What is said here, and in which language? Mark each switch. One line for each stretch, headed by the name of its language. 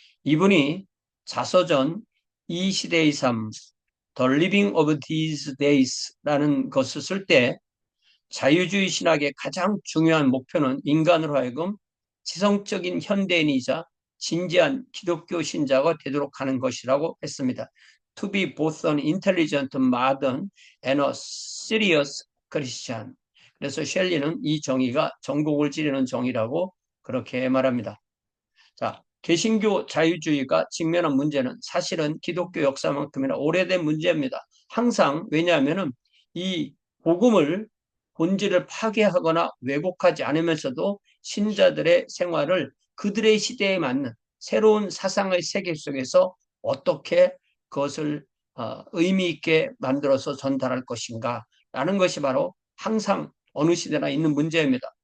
Korean: 이분이 자서전 이 시대의 삶,
English: The Living of These Days
Korean: 라는 것을 쓸 때 자유주의 신학의 가장 중요한 목표는 인간으로 하여금 지성적인 현대인이자 진지한 기독교 신자가 되도록 하는 것이라고 했습니다.
English: To be both an intelligent modern and a serious Christian.
Korean: 그래서 셸리는 이 정의가 전곡을 찌르는 정의라고 그렇게 말합니다. 자, 개신교 자유주의가 직면한 문제는 사실은 기독교 역사만큼이나 오래된 문제입니다. 항상 왜냐하면은 이 복음을 본질을 파괴하거나 왜곡하지 않으면서도 신자들의 생활을 그들의 시대에 맞는 새로운 사상의 세계 속에서 어떻게 그것을 의미 있게 만들어서 전달할 것인가 라는 것이 바로 항상 어느 시대나 있는 문제입니다.